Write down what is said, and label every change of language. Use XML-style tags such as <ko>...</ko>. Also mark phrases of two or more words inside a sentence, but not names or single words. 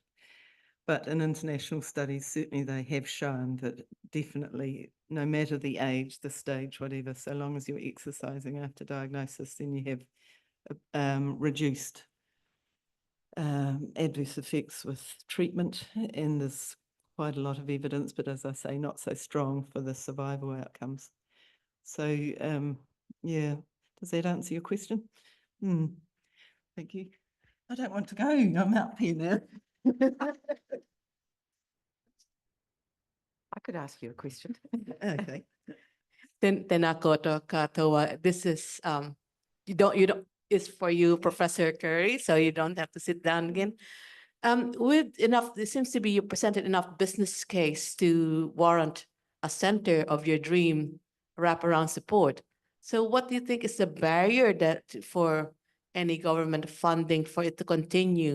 <en>But in international studies, certainly they have shown that definitely, no matter the age, the stage, whatever, so long as you're exercising after diagnosis, then you have reduced adverse effects with treatment, and there's quite a lot of evidence, but as I say, not so strong for the survival outcomes. So, yeah, does that answer your question? Thank you. I don't want to go, I'm up here now. I could ask you a question. Okay.</en> <mi>Tēnā koutou katoa.</mi> <en>This is, you don't, it's for you, Professor Curry, so you don't have to sit down again. With enough, there seems to be you presented enough business case to warrant a center of your dream wraparound support. So what do you think is the barrier that for any government funding for it to continue?</en>